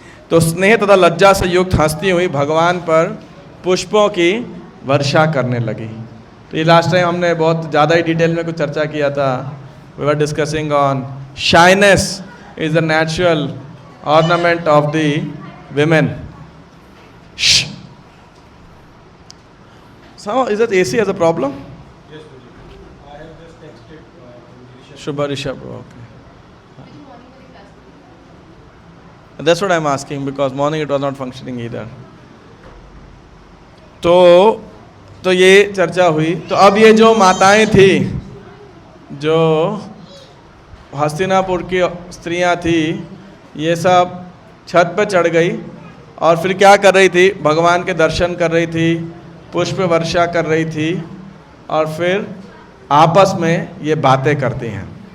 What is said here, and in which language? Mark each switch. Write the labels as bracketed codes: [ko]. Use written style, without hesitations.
[hi] तो स्नेह तथा लज्जा से युक्त हंसती हुई भगवान पर पुष्पों की वर्षा करने लगी। तो ये लास्ट टाइम हमने बहुत ज़्यादा ही डिटेल में कुछ चर्चा किया था। [en] We were discussing on shyness is the natural ornament of the women. Shh. So, is that AC has a problem? Yes, I have just texted Shubha Rishabh. Okay. That's what I'm asking, because morning it was not functioning either. [hi] तो ये चर्चा हुई। तो अब ये जो माताएं थी, जो हस्तिनापुर की स्त्रियां थी, ये सब छत पे चढ़ गई और फिर क्या कर रही थी, भगवान के दर्शन कर रही थी, पुष्प वर्षा कर रही थी, और फिर आपस में ये बातें करती हैं।